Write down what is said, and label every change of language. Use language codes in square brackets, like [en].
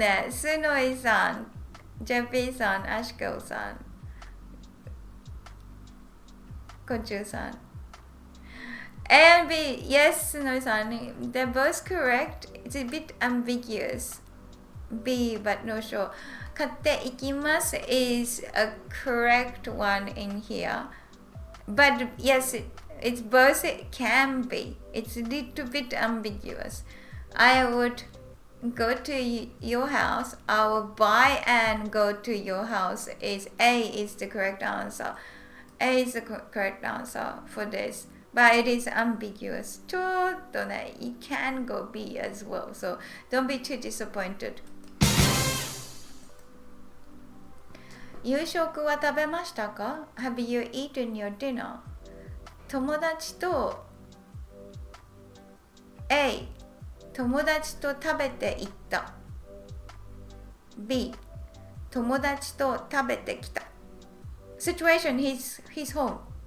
[ja] スノイさん、ジェピーさん、アシコさん、コチュさん。 [en] A and B, yes, Snow-san, they're both correct. It's a bit ambiguous. B, but no sure. [ja] 買っていきます [en] is a correct one in here. But yes, it's both, it can be. It's a little bit ambiguous. I would go to your house. I will buy and go to your house. A is the correct answer. A is the correct answer for this. But it is ambiguous. [ja] ちょっとね、 [en] you can go B as well. So don't be too disappointed. [ja] 夕食は食べましたか [en] Have you eaten your dinner? [ja] 友達と A 友達と食べて行った B 友達と食べてきた [en] Situation, he's home.